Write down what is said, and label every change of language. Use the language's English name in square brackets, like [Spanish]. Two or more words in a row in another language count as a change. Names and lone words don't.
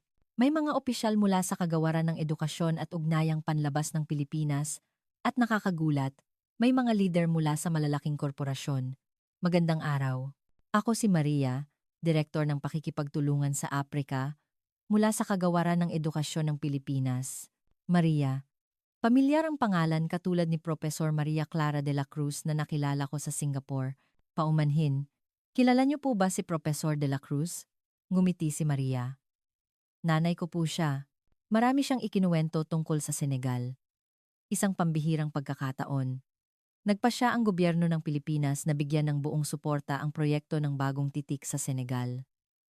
[Filipino] May mga opisyal mula sa Kagawaran ng Edukasyon at Ugnayang Panlabas ng Pilipinas at nakakagulat, may mga lider mula sa malalaking korporasyon. Magandang araw. Ako si Maria, Direktor ng Pakikipagtulungan sa Aprika, mula sa Kagawaran ng Edukasyon ng Pilipinas. Maria. Pamilyar ang pangalan katulad ni Profesor Maria Clara de la Cruz na nakilala ko sa Singapore. Paumanhin. Kilala niyo po ba si Profesor de la Cruz? Ngumiti si Maria. Nanay ko po siya. Marami siyang ikinuwento tungkol sa Senegal. Isang pambihirang pagkakataon. Nagpasya ang gobyerno ng Pilipinas na bigyan ng buong suporta ang proyekto ng bagong titik sa Senegal.